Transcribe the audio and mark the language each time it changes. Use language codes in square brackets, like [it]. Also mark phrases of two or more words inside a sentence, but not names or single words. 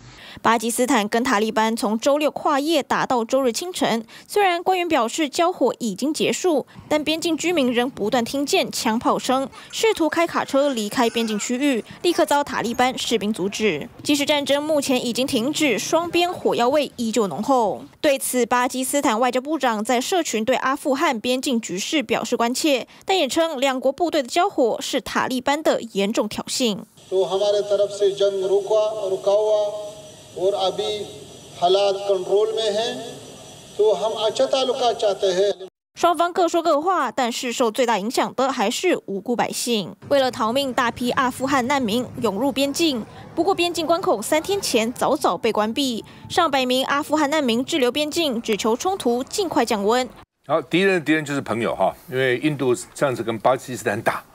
[zh] 巴基斯坦跟塔利班从周六跨夜打到周日清晨，虽然官员表示交火已经结束，但边境居民仍不断听见枪炮声，试图开卡车离开边境区域，立刻遭塔利班士兵阻止。即使战争目前已经停止，双边火药味依旧浓厚。对此，巴基斯坦外交部长在社群对阿富汗边境局势表示关切，但也称两国部队的交火是塔利班的严重挑衅。 [ur] تو ہمارے طرف سے جنگ رکا ہوا اور ابھی حالات کنٹرول میں ہیں تو ہم اچھا تعلقہ چاہتے ہیں. [zh] 双方各说各话，但是受最大影响的还是无辜百姓。为了逃命，大批阿富汗难民涌入边境。不过，边境关口3天前早被关闭，上百名阿富汗难民滞留边境，只求冲突尽快降温。好，敌人的敌人就是朋友哈，因为印度上次跟巴基斯坦打。